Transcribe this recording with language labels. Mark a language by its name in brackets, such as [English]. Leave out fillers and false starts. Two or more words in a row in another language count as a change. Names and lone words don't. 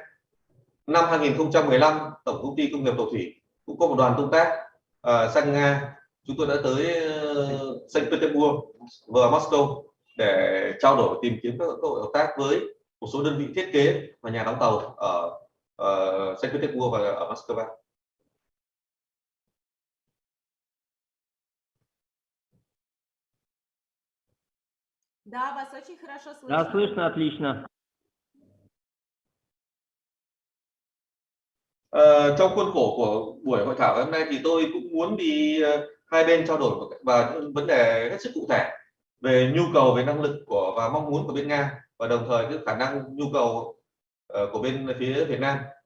[Vietnamese] Năm 2015, Tổng công ty công nghiệp tàu thủy cũng có một đoàn công tác sang Nga. Chúng tôi đã tới Saint Petersburg và Moscow để trao đổi tìm kiếm các cơ hội hợp tác với một số đơn vị thiết kế và nhà đóng tàu ở Saint Petersburg và ở Moscow. [Russian] Да, вас очень хорошо слышно. Да, слышно отлично. [Vietnamese] Trong khuôn khổ của buổi hội thảo hôm nay thì tôi cũng muốn đi hai bên trao đổi và những vấn đề hết sức cụ thể về nhu cầu về năng lực và mong muốn của bên Nga, và đồng thời cái khả năng nhu cầu của bên phía Việt Nam.